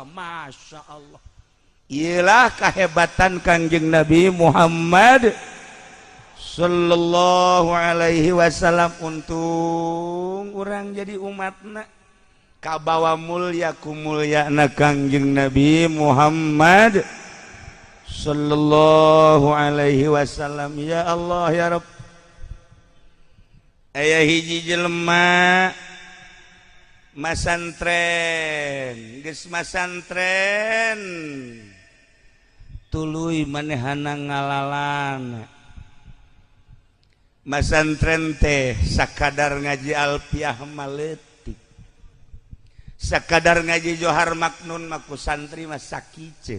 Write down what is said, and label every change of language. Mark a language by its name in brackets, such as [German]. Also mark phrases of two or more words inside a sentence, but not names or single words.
[Arabic] ما شاء الله. [Sundanese] Iyalah kehebatan Kangjeng Nabi Muhammad [Arabic] صلى الله عليه وسلم. [Sundanese] Untung urang jadi umatna kabawa mulya ku mulyana Kangjeng Nabi Muhammad [Arabic] صلى الله عليه وسلم. يا الله يا رب. [Sundanese] Aya hiji jelema masantren, geus masantren tuluy manehana ngalalan. Masantren teh sakadar ngaji alfiah maleutik, sakadar ngaji johar maknun maku santri mah sakiceut.